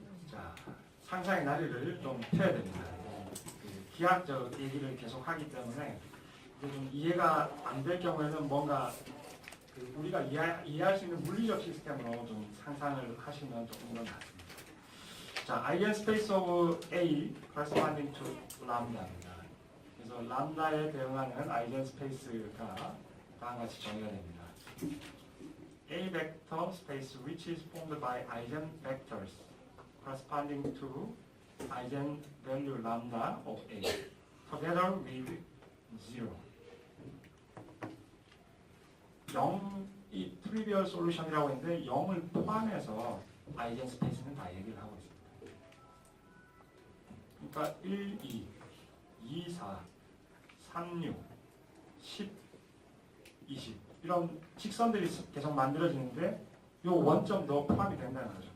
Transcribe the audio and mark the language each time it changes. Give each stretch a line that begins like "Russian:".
Korean: 자, 상상의 나리를 좀 펴야 됩니다. 그 기하학적 얘기를 계속 하기 때문에 이게 좀 이해가 안 될 경우에는 뭔가 그 우리가 이해할 수 있는 물리적 시스템으로 좀 상상을 하시면 조금 더 낫습니다.
English: 자, 아이겐스페이스 오브 A corresponding to 람다입니다.
Korean: 그래서 람다에 대응하는 아이겐스페이스가 다음과 같이 정의가 됩니다.
English: A vector space which is formed by eigenvectors corresponding to eigenvalue lambda of A together with 0.
Korean: 0이 트리비얼 솔루션이라고 했는데 0을 포함해서 아이젠 스페이스는 다 얘기를 하고 있습니다. 그러니까 1, 2, 2, 4, 3, 6, 10, 20 이런 직선들이 계속 만들어지는데 이 원점도 포함이 된다는 거죠.